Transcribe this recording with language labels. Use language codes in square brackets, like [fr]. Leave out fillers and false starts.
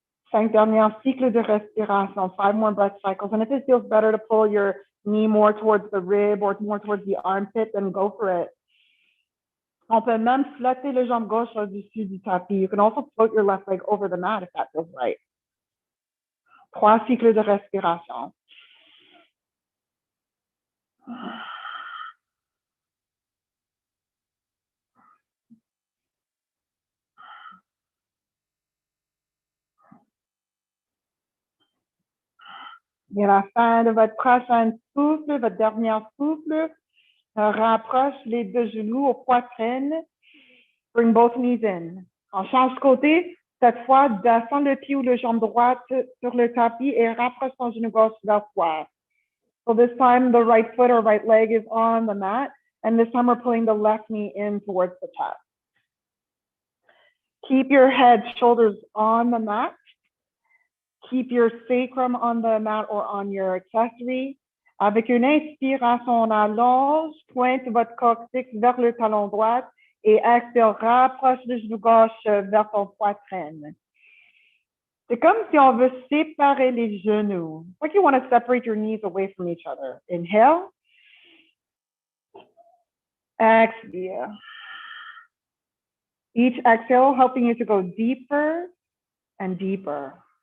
[fr] Cinq derniers cycles de respiration, [en] 5 more breath cycles. And if it feels better to pull your knee more towards the rib or more towards the armpit, then go for it. [fr] On peut même flotter le jambe gauche au-dessus du tapis. [en] You can also float your left leg over the mat if that feels right. [fr] 3 cycles de respiration. Et à la fin de votre prochain souffle, votre dernier souffle, rapproche les deux genoux aux poitrines. [en] Bring both knees in. [fr] On change de côté. Cette fois, descends le pied ou le jambe droite sur le tapis et rapproche ton genou gauche vers toi. [en] So this time, the right foot or right leg is on the mat. And this time, we're pulling the left knee in towards the chest. Keep your head, shoulders on the mat. Keep your sacrum on the mat or on your accessory. [fr] Avec une inspiration, on allonge, pointe votre coccyx vers le talon droit et expire, rapproche le genou gauche vers ton poitrine. C'est comme si on veut séparer les genoux. [en] Like you want to separate your knees away from each other. Inhale. Exhale. Each exhale helping you to go deeper and deeper.